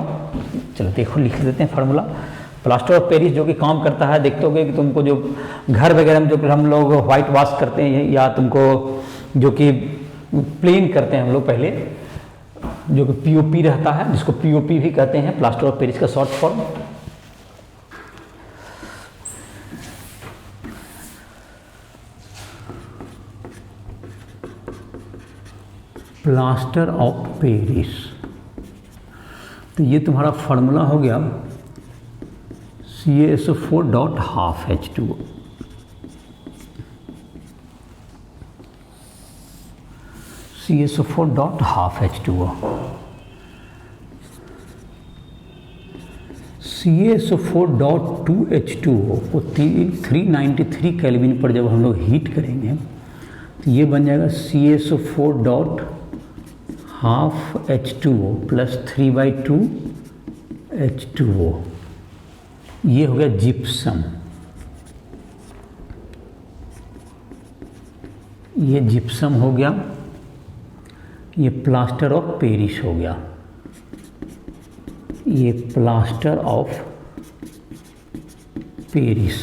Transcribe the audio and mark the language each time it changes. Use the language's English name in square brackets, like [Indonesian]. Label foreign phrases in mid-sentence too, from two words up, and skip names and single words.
[Hindi] चलो देखो लिख देते हैं फार्मूला। [English] plaster of Paris [Hindi] जो कि काम करता है, देखते होगे कि तुमको जो घर वगैरह में जो हम लोग [English] white wash [Hindi] करते हैं या तुमको जो कि प्लेन करते हैं हम लोग पहले, जो कि पीओपी रहता है, जिसको पीओपी भी कहते हैं, [English] plaster of Paris [Hindi] का [English] short form. plaster of Paris, [Hindi] तो ये तुम्हारा फार्मूला हो गया CaSO4.12H2O। CaSO4.12H2O। CaSO4.2H2O को 393 केल्विन पर जब हम लोग हीट करेंगे तो ये बन जाएगा CaSO4.12H2O प्लस 3/2 H2O। ये हो गया जिप्सम, ये जिप्सम हो गया, ये [English] plaster of Paris [Hindi] हो गया, ये [English] plaster of Paris.